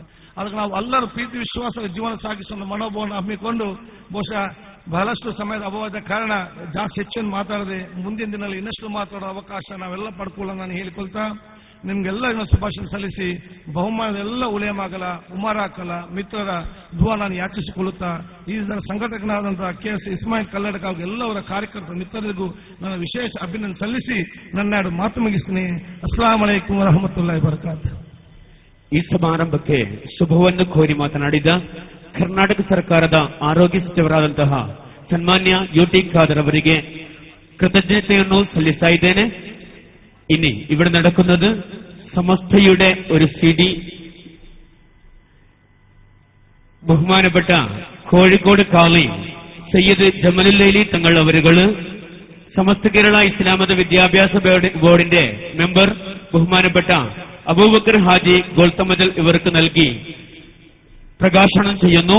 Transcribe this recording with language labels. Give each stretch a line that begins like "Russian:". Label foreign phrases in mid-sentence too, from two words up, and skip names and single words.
Kannada: ಅದಕ್ಕೆ ನಾವು ಎಲ್ಲರೂ ಪ್ರೀತಿ ವಿಶ್ವಾಸದ ಜೀವನ ಸಾಗಿಸುವ ಮನೋಭಾವವನ್ನು ಹಮ್ಮಿಕೊಂಡು ಬಹುಶಃ ಬಹಳಷ್ಟು ಸಮಯದ ಅಭಾವದ ಕಾರಣ ಜಾಸ್ತಿ ಹೆಚ್ಚನ್ನು ಮಾತಾಡದೆ ಮುಂದಿನ ದಿನದಲ್ಲಿ ಇನ್ನಷ್ಟು ಮಾತಾಡೋ ಅವಕಾಶ ನಾವೆಲ್ಲ ಪಡ್ಕೊಳ್ಳೋಣ ನಾನು ಹೇಳಿಕೊಳ್ತಾ ನಿಮ್ಗೆಲ್ಲ ಶುಭಾಶಯ ಸಲ್ಲಿಸಿ ಬಹುಮಾನದ ಎಲ್ಲ ಉಲೇಮಾಗಲ ಉಮರಾಕಲ ಮಿತ್ರರ ದುವಾ ನಾನು ಯಾಚಿಸಿಕೊಳ್ಳುತ್ತಾ ಈ ಸಂಘಟಕನಾದಂತಹ KS ಇಸ್ಮಾಯಿಲ್ ಕಲ್ಲಡಕ ಎಲ್ಲವರ ಕಾರ್ಯಕರ್ತರ ಮಿತ್ರರಿಗೂ ನನ್ನ ವಿಶೇಷ ಅಭಿನಂದನೆ ಸಲ್ಲಿಸಿ ನನ್ನ ಮಾತು ಮುಗಿಸ್ತೀನಿ.
Arabic: السلام عليكم ورحمة الله وبركاته.
Kannada: ಈ ಸಮಾರಂಭಕ್ಕೆ ಶುಭವನ್ನು ಕೋರಿ ಮಾತನಾಡಿದ ಕರ್ನಾಟಕ ಸರ್ಕಾರದ ಆರೋಗ್ಯ ಸಚಿವರಾದಂತಹ ಸನ್ಮಾನ್ಯ UT ಖಾದರ್ ಅವರಿಗೆ കൃതജ്ഞതಯನ್ನು ಸಲ್ಲಿಸ್ತಾ ಇದ್ದೇನೆ.
Malayalam: ഇനി ഇവിടെ നടക്കുന്നത് സമസ്തയുടെ ഒരു CD ബഹുമാനപ്പെട്ട കോഴിക്കോട് കാളി സയ്യിദ് ജമലുല്ലൈലി തങ്ങൾ അവരുകള് സമസ്ത കേരള ഇസ്ലാമത വിദ്യാഭ്യാസ ബോർഡിന്റെ മെമ്പർ ബഹുമാനപ്പെട്ട അബൂബക്കർ ഹാജി ഗോൾത്തമദൽ ഇവർക്ക് നൽകി പ്രകാശനം ചെയ്യുന്നു.